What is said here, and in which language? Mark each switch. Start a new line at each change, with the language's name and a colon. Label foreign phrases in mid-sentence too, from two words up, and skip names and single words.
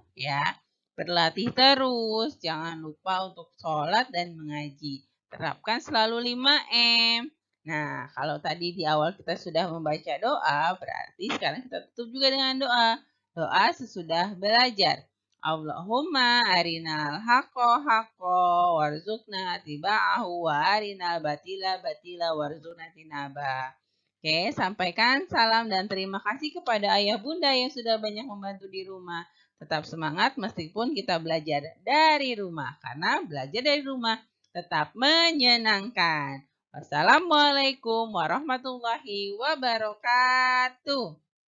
Indonesian: Ya, berlatih terus, jangan lupa untuk sholat dan mengaji. Terapkan selalu 5M. Nah, kalau tadi di awal kita sudah membaca doa, berarti sekarang kita tutup juga dengan doa. Doa sesudah belajar.
Arabic: اللهم أرنا الحق حقا وارزقنا اتباعه وأرنا الباطل باطلا وارزقنا اجتنابه.
Indonesian: Oke, sampaikan salam dan terima kasih kepada ayah bunda yang sudah banyak membantu di rumah. Tetap semangat meskipun kita belajar dari rumah. Karena belajar dari rumah tetap menyenangkan.
Arabic: والسلام عليكم ورحمة الله وبركاته.